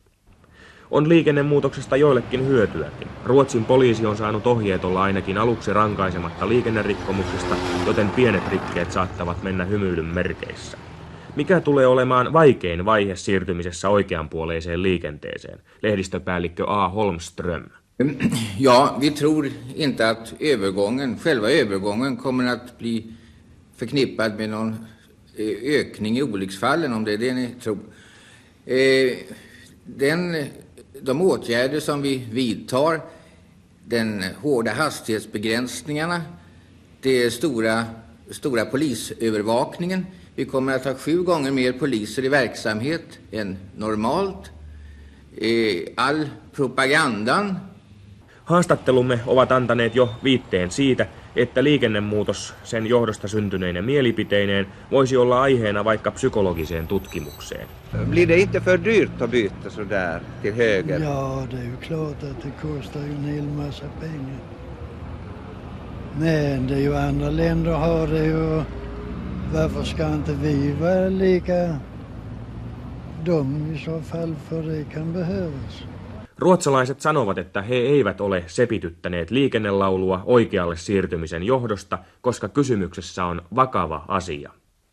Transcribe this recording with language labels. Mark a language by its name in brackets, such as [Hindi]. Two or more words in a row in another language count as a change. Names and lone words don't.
[Finnish] On liikennemuutoksesta joillekin hyötyäkin. Ruotsin poliisi on saanut ohjeet olla ainakin aluksi rankaisematta liikennerikkomuksista, joten pienet rikkeet saattavat mennä hymyilyn merkeissä. Mikä tulee olemaan vaikein vaihe siirtymisessä oikeanpuoleiseen liikenteeseen? Lehdistöpäällikkö A. Holmström. [Swedish] Ja, vi tror inte att själva övergången kommer att bli förknippad med någon ökning i olycksfallen, om det är det ni tror. De åtgärder som vi vidtar, den hårda hastighetsbegränsningarna, det stora polisövervakningen. Vi kommer att ha 7 gånger mer poliser i verksamhet än normalt. All propagandan. [Finnish] Haastattelumme ovat antaneet jo viitteen siitä, että liikennemuutos sen johdosta syntyneinä mielipiteineen voisi olla aiheena vaikka psykologiseen tutkimukseen. [Swedish] Blir det inte för dyrt att byta så där till höger? Ja, det är ju klart att det kostar ju en hel massa pengar. Men det är ju andra länder har det ju. Varför ska inte vi vara lika dum i så fall, för det kan behövas. [Finnish] Ruotsalaiset sanovat, että he eivät ole sepityttäneet liikennelaulua oikealle siirtymisen johdosta, koska kysymyksessä on vakava asia.